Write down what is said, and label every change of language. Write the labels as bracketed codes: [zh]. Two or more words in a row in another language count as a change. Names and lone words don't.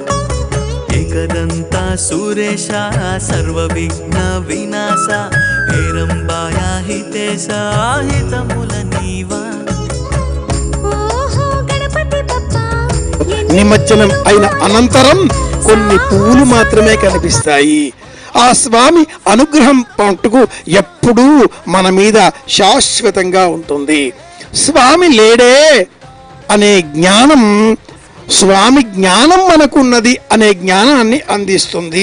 [sa] एकदंता सुरेश सर्व विघ्न विनाशा हेरंबाया हितेशा [te] హితముల నీవా. [mr] ओहो गणपति बप्पा [te] నిమజ్జనం అయిన అనంతరం కొన్ని పూలు మాత్రమే కనిపిస్తాయి. ఆ స్వామి అనుగ్రహం పట్టుకు ఎప్పుడూ మన మీద శాశ్వతంగా ఉంటుంది. స్వామి లేడే అనే జ్ఞానం, స్వామి జ్ఞానం మనకున్నది అనే జ్ఞానాన్ని అందిస్తుంది.